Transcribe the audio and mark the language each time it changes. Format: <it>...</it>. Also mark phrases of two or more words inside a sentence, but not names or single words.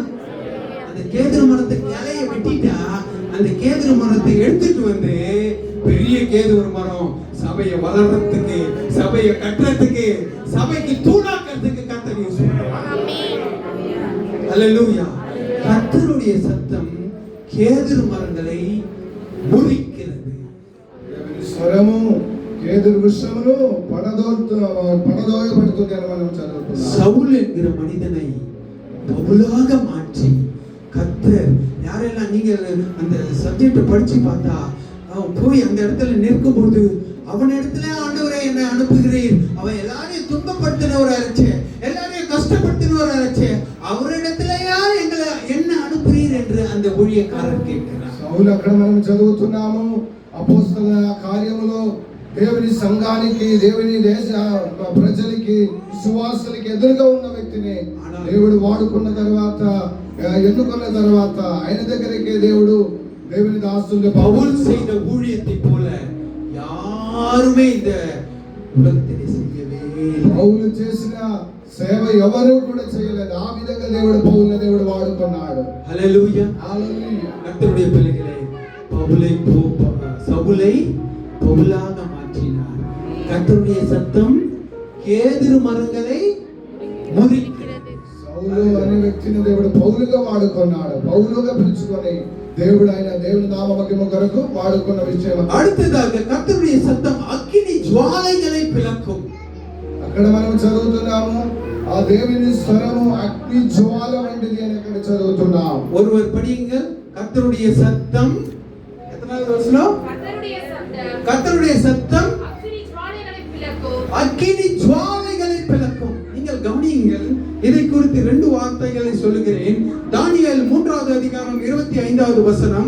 <ta>அந்த கேதுரு மரத்தை கிளைய வெட்டிட்டா அந்த கேதுரு மரத்தை எடுத்துட்டு வந்து பெரிய கேதுரு மரம் சபையை வளர்றதுக்கு, சபையை கட்டுறதுக்கு, சபைக்கு தூணாக்கிறதுக்கு கர்த்தர் யூஸ் பண்ணுவார். ஹல்லேலூயா. கர்த்தருடைய சத்தம் கேதுரு மரங்களை முறிக்கிறது.</ta> <te>స్వరము కేదురు వృక్షమును పడదోయబడుతుంది అని మనం చదువుతున్నాం.</te> <ta>சவுல் என்கிற மனிதனை பவுலாக மாற்றி கர்த்தர், யாரெல்லாம் நீங்க அந்த சப்ஜெக்ட படிச்சு பார்த்தா அவன் போய் அந்த இடத்துல நிற்கும்போது அவன் இடத்துல ஆண்டவரே என்னை அனுப்புகிறீர், அவன் எல்லாரையும் துன்பப்படுத்தினவராச்சே, எல்லாரையும் கஷ்டப்படுத்தினவராச்சே, அவரிடத்துலயா எங்களை என்ன அனுப்புறீர் என்று அந்த ஊழியக்காரர் கேட்கிறார்.</ta> <te>సౌలు అక్కడ మనం చదువుతున్నాము అపోస్తల కార్యములో దేవుని సంఘానికి, దేవుని దేశ ప్రజలకి, విశ్వాసులకి ఎదురుగా ఉన్న వ్యక్తిని దేవుడు వాడుకున్న తర్వాత, ఎన్నుకున్న తర్వాత ఆయన దగ్గరికి దేవుడు దేవుని దాసులు</te> <ta>பவுல் செய்த ஊழியத்தை போல யாருமே இந்த உலகத்திலே செய்யவே இல்லை.</ta> <te>పౌలు చేసిన సేవ ఎవరు కూడా చేయలేదు. ఆ విధంగా దేవుడు వాడుకున్నాడు.</te> <ta>ஹல்லேலூயா.</ta> <te>హల్లెలూయా.</te> <ta>கர்த்தருடைய பிள்ளைகளே, சவுலை பவுலாக மாற்றினார். கர்த்தருடைய சத்தம் கேதுரு மரங்களை முறிக்கிறது.</ta> <te>సౌలు అనే వ్యక్తిని దేవుడు పౌలుగా వాడుకున్నాడు. పౌలుగా పిలుచుకొని దేవుని నామమహిమ కొరకు వాడుకున్న విషయం.</te> <ta>அடுத்ததாக கர்த்தருடைய சத்தம் அக்கினி ஜுவாலைகளை பிளக்கும்.</ta> <te>అక్కడ మనం చదువుతున్నాము ఆ దేవుని స్వరము అగ్ని జ్వాల వంటిది అని అక్కడ చదువుతున్నాం.</te> <ta>ஒருவர் படியுங்கள். கர்த்தருடைய சத்தம், எத்தனாவது வசனம்? கர்த்தருடைய சத்தம் அக்கினி ஜுவாலைகளை பிளக்கும். நீங்கள் கவனியுங்கள். இதை குறித்து 2 வார்த்தைகளை சொல்லுகிறேன். தானியேல் 3வது அதிகாரம் 25வது வசனம்.</ta>